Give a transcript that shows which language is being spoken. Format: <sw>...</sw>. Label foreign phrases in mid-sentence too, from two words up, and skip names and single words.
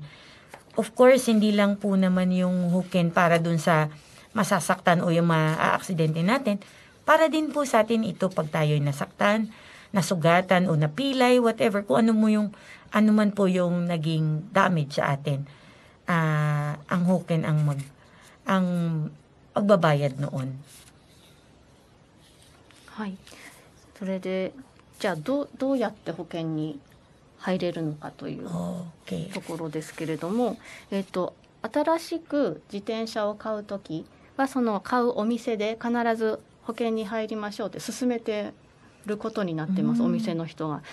<tl>Of course, hindi lang po naman yung hoken para dun sa masasaktan o yung maaaksidente natin. Para din po sa atin ito pag tayo'y nasaktan, nasugatan o napilay, whatever, kung ano man po yung naging damage sa atin. Ang hoken ang magbabayad noon.</tl> <ja>はい。それでじゃあどうやって保険に入れるのかというところですけれども、新しく自転車を買うときはその買うお店で必ず保険に入りましょうって勧めてることになってます、お店の人が。</ja>